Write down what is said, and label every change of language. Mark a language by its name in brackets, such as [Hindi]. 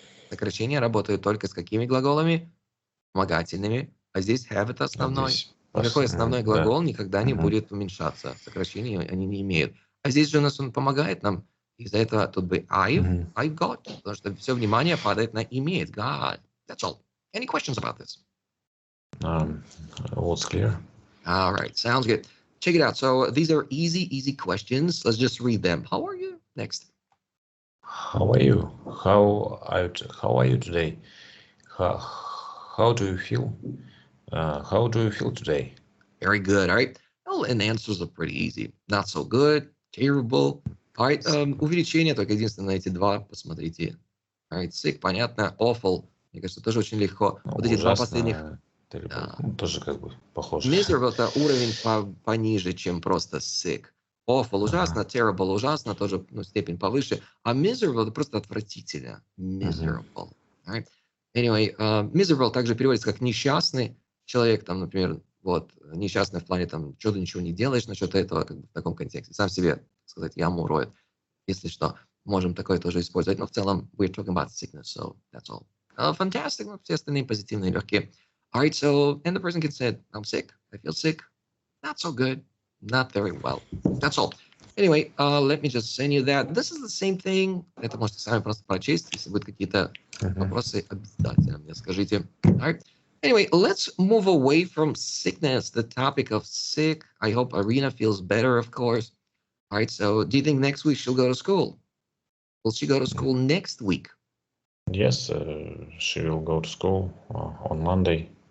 [Russian] Сокращения работают только с какими глаголами? Вспомогательными. А здесь have это основной. Никакой основной глагол никогда не будет уменьшаться. Сокращений они не имеют. А здесь же у нас он помогает нам. Из-за этого тут бы [English] I've got. [Russian] Потому что все внимание падает на имеет. [English] God. That's all. Any questions about this? What's clear? All right. Sounds good. Check it out. So these are easy questions. Let's just read them. How are you? Next. How are you? How are you today? How do you feel? How do you feel today? Very good. All right. Well, and the answers are pretty easy. Not so good. Terrible. All right. [Russian] Увеличение только единственное на эти два. Посмотрите. [English] All right. [Russian] Sick, понятно. [English] Awful. [Russian] Мне кажется, тоже очень легко. Вот эти два последних. Да. Тоже как бы похоже. Miserable это уровень пониже, чем просто sick. Awful ужасно, terrible ужасно, тоже степень повыше. А miserable это просто отвратительно. [English] Miserable. Right? Anyway, [Russian] miserable также переводится как несчастный человек, там, например, вот, несчастный в плане, там, что ты ничего не делаешь насчет этого, как бы в таком контексте. Сам себе, так сказать, яму роет. Если что, можем такое тоже использовать. Но в целом, [English] we're talking about sickness, so that's all. Fantastic. [Russian] Все остальные позитивные, легкие. [English] All right, so, and the person can say, I'm sick, I feel sick, not so good, not very well. That's all. Anyway, let me just send you that. This is the same thing. [Russian] Это можете сами просто прочесть. Если будут какие-то вопросы, обязательно мне скажите. [English] All right. Anyway, let's move away from sickness, the topic of sick. I hope Arena feels better, of course. All right, so do you think next week she'll go to school? Will she go to school next week? Yes, she will go to school on Monday.